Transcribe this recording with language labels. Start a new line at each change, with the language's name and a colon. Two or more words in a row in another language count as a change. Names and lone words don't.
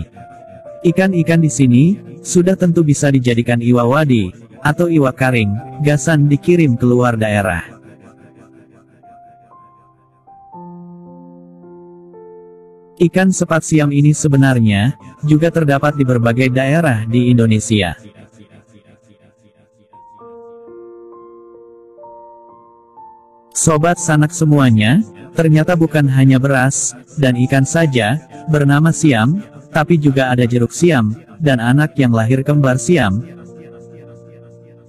Banjar: Ikan-ikan di sini, sudah tentu bisa dijadikan iwa wadi, atau iwa karing, gasan dikirim keluar daerah.
Indonesian: Ikan sepat siam ini sebenarnya, juga terdapat di berbagai daerah di Indonesia. Sobat sanak semuanya, ternyata bukan hanya beras dan ikan saja bernama siam, tapi juga ada jeruk siam dan anak yang lahir kembar siam.